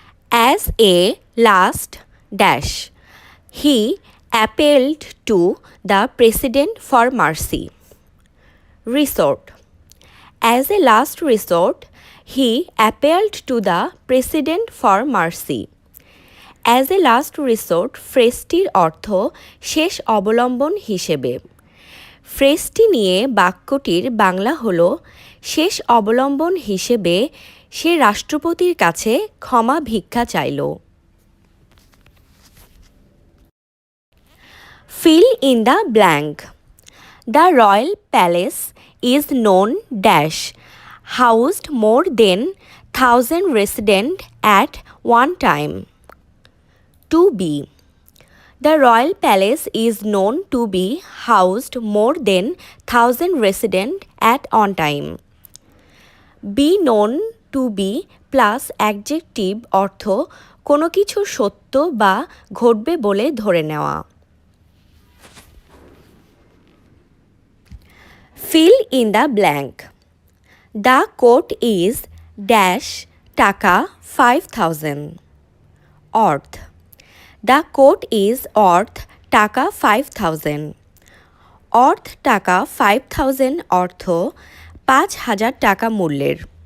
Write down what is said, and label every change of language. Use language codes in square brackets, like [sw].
[en] As a last dash he appealed to the president for mercy. Resort. As a last resort, he appealed to the president for mercy. As a last resort [bn] ফ্রেজটির অর্থ শেষ অবলম্বন হিসেবে। ফ্রেজটি নিয়ে বাক্যটির বাংলা হল শেষ অবলম্বন হিসেবে সে রাষ্ট্রপতির কাছে ক্ষমা ভিক্ষা চাইল। [en] Fill in the blank. The royal palace is known dash housed more than 1,000 residents at one time. To be. The royal palace is known to be housed more than 1,000 residents at one time. Be known to be plus adjective [bn] অর্থ কোনো কিছু সত্য বা ঘটবে বলে ধরে নেওয়া। [en] Fill in the blank. The quote is dash taka 5,000. [bn] অর্থ [en] The quote is [bn] অর্থ টাকা 5,000. অর্থ টাকা 5,000 অর্থ 5,000 টাকা মূল্যের।